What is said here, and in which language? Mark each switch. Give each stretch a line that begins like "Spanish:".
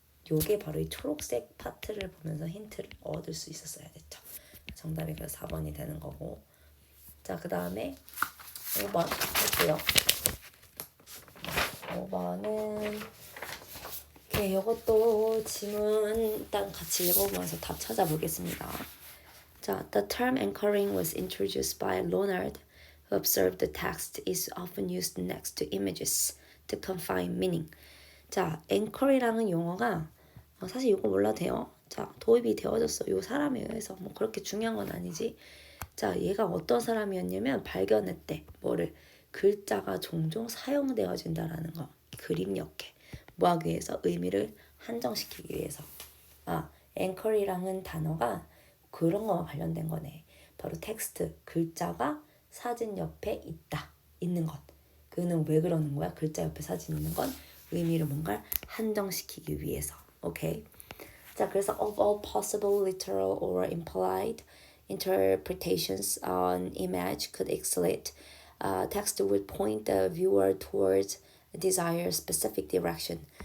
Korean: 요게 바로 이 초록색 파트를 보면서 힌트를 얻을 수 있었어야 됐죠. 정답이 그래서 4번이 되는 거고. 자, 그 다음에 5번 할게요. 5번은 이것도 지문 일단 같이 읽어보면서 답 찾아보겠습니다. 자,
English: the term anchoring was introduced by Leonard, who observed the text is often used next to images to confine meaning.
Korean: 자, anchor이라는 용어가 사실 이거 몰라도 돼요. 자, 도입이 되어졌어. 이 사람에 의해서. 뭐 그렇게 중요한 건 아니지. 자, 얘가 어떤 사람이었냐면 발견했대. 뭐를? 글자가 종종 사용되어진다라는 거. 그림 역해. 뭐 하기 위해서? 의미를 한정시키기 위해서. anchor이라는 단어가 그런 거와 관련된 거네. 바로 텍스트, 글자가 사진 옆에 있는 것. 그는 왜 그러는 거야? 글자 옆에 사진 있는 건 의미를 뭔가 한정시키기 위해서. 오케이. 자, 그래서
English: of all possible literal or implied interpretations on image could elicit, text would point the viewer towards a desired specific direction.